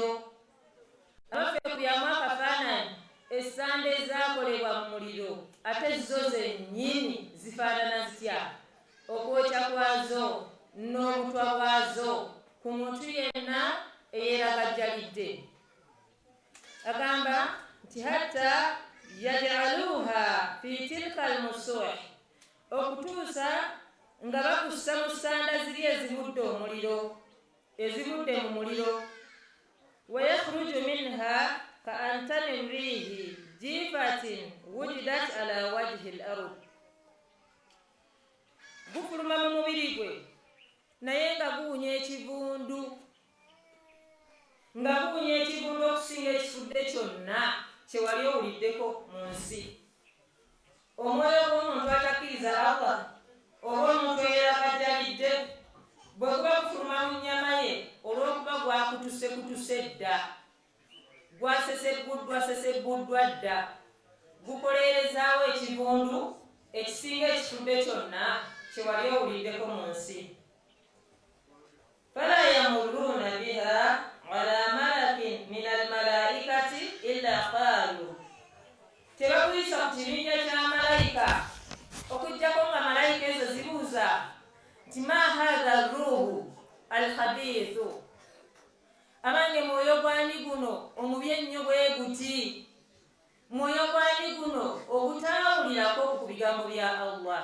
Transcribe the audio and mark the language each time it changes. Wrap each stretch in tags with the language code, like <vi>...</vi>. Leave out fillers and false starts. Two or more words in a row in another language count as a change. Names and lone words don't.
<lg>Abaffe kubyamu akafaananyi, essanda ezaakolebwa mu muliro ate zo zennyini zifaanana zitya? Okwokya kwazo n'obutwa bwazo ku muntu yenna eyeeragajjalidde. Agamba nti</lg> <ar>حتى يجعلها في تلك المسوح,</ar> <lg>okutuusa nga bakussa mu ssanda ziri ezivudde omuliro, ezivudde mu muliro.</lg> <ar>ويخرج منها كأنتن ريح جيفة وجدت على وجه الأرض.</ar> <lg>Gufuluma mu mubiri gwe naye nga guwunya ekivundu, okusinga ekifudde kyonna kye wali owuliddeko mu nsi. Omwoyo gw'omuntu atakkiriza Allah oba omuntu eyeeragajjalidde bwe guba gufuluma mu nnyama ye olw'okuba gwakutuse dda, gwasesebbuddwa dda, gukoleerezaawo ekivundu ekisinga ekifudde kyonna kye wali owuliddeko mu nsi.</lg> <ar>فلا يمرون بها على ملأ من الملائكة إلا قالوا.</ar> <lg>Tebakuyisa ku kibinja kya malayika okuggyako nga malayika ezo zibuuza nti</lg> <ar>ما هذا روح الخبيث,</ar> <lg>abange mwoyo gwani guno omubi ennyo bwe guti, mwoyo gwani guno ogutaawulirako ku bigambo bya Allah.</lg>